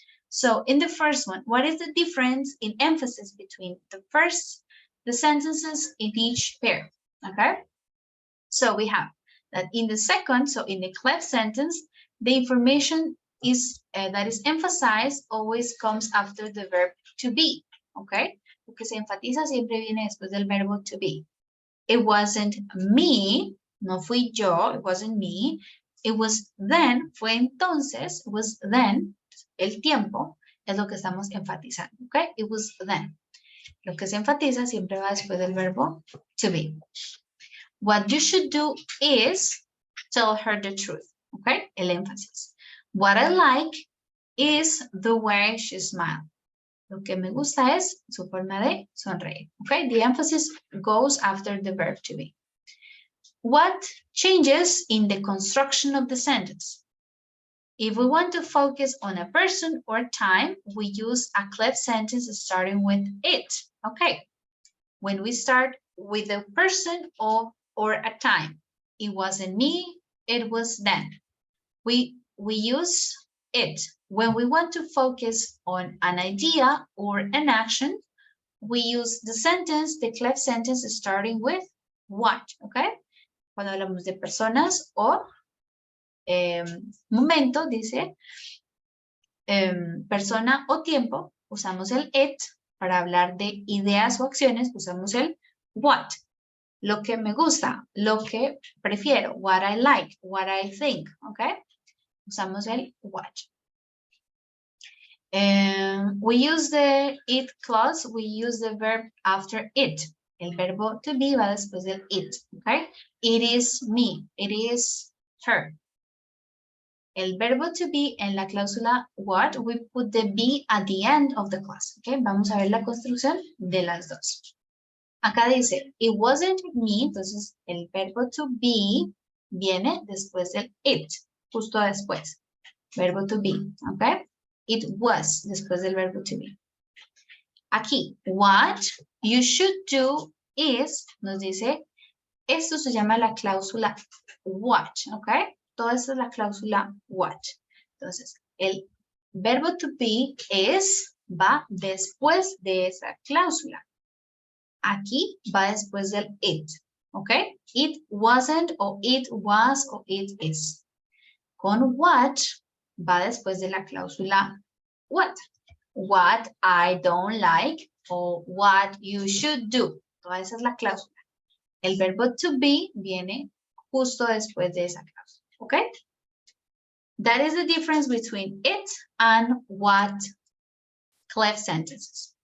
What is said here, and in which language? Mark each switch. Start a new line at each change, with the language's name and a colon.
English: So in the first one, what is the difference in emphasis between the sentences in each pair? Okay, so we have that in the second, so in the clef sentence, the information is that is emphasized always comes after the verb to be, okay?
Spanish: Lo que se enfatiza siempre viene después del verbo to be.
English: It wasn't me,
Spanish: no fui yo,
English: it wasn't me. It was then,
Spanish: fue entonces, it was then, el tiempo es lo que estamos enfatizando, okay?
English: It was then.
Spanish: Lo que se enfatiza siempre va después del verbo
English: to be. What you should do is, tell her the truth.
Spanish: Okay, el énfasis.
English: What I like is the way she smiles.
Spanish: Lo que me gusta es su forma de sonreír.
English: Okay, the emphasis goes after the verb to be. What changes in the construction of the sentence? If we want to focus on a person or time, we use a cleft sentence starting with it. Okay, when we start with a person or a time, it wasn't me, it was them. We use it. When we want to focus on an idea or an action, we use the sentence, the cleft sentence starting with what, okay?
Spanish: Cuando hablamos de personas o momento, dice, persona o tiempo, usamos el it. Para hablar de ideas o acciones, usamos el what. Lo que me gusta, lo que prefiero,
English: what I like, what I think, okay?
Spanish: Usamos el what.
English: We use the it clause, we use the verb after it.
Spanish: El verbo to be va después del it,
English: okay? It is me, it is her.
Spanish: El verbo to be en la cláusula what,
English: we put the be at the end of the clause, okay?
Spanish: Vamos a ver la construcción de las dos. Acá dice,
English: it wasn't me,
Spanish: entonces el verbo to be viene después del it, justo después.
English: Verbo to be, okay? It was,
Spanish: después del verbo
English: to be.
Spanish: Aquí,
English: what you should do is,
Spanish: nos dice, esto se llama la cláusula what, okay? Todo esto es la cláusula what. Entonces, el verbo to be va después de esa cláusula. Aquí va después del it,
English: okay? It wasn't, o it was, o it is.
Spanish: Con what va después de la cláusula what.
English: What I don't like o what you should do.
Spanish: Toda esa es la cláusula. El verbo to be viene justo después de esa cláusula.
English: Okay? That is the difference between it and what cleft sentences.